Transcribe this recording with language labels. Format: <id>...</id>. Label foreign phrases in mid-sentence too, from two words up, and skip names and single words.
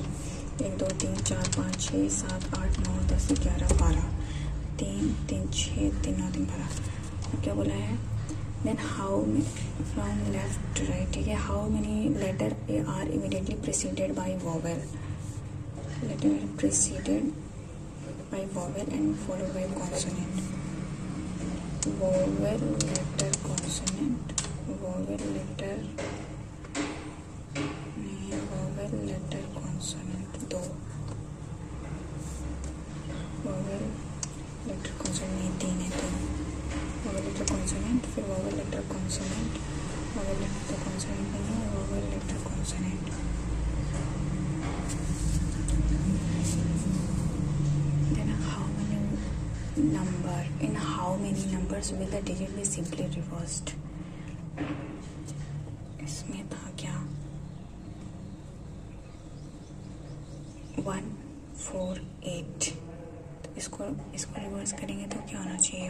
<hi>1 2 3 4 5 6 7 8 9 10 11 12, 3 3 6 3 9 3 12। अब क्या बोला है?</hi> <en>then how from left to right,</en> <hi>ठीक है,</hi> <en>how many letter are immediately preceded by vowel? letter preceded by vowel and followed by consonant. Vowel letter consonant, vowel letter नहीं, vowel letter consonant 2, vowel letter consonant</en> <hi>नहीं 3 है,</hi> <en>3 vowel letter consonant, फिर vowel letter consonant, vowel letter consonant</en> <hi>नहीं है,</hi> <en>vowel letter consonant। Number, in how many numbers will the digit be simply reversed?</en> <hi>इसमें था क्या? 1 4 8, तो इसको रिवर्स करेंगे तो क्या होना चाहिए?</hi>